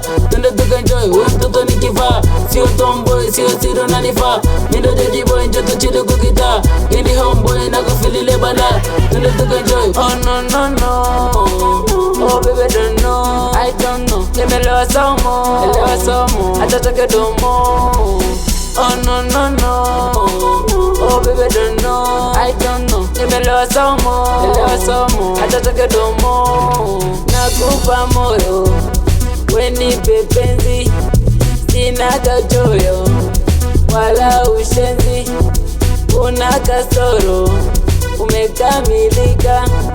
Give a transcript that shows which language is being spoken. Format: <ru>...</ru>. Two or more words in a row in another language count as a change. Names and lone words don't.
<sw>Twende tukaenjoy, huyu mtoto ni kifaa. Sio tomboy, sio siri unanifaa. Mi ndo George boy, njoo tuchili kukita. Hii ni homeboy, na kufilile bala. Twende tukaenjoy.</sw> <en>Oh, no, no, no. Oh, baby, don't know. I don't know.</en> <sw>Nimelewa somo. Nimelewa somo. Hata toke domo.</sw> <en>Oh, no, no, no. Oh, baby, don't know. I don't know.</en> <sw>Nimelewa somo. Nimelewa somo. Hata toke domo. Nakupa moyo. We nipe penzi. Sina kachoyo wala ushenzi. Una kasoro. Umekamilika.</sw>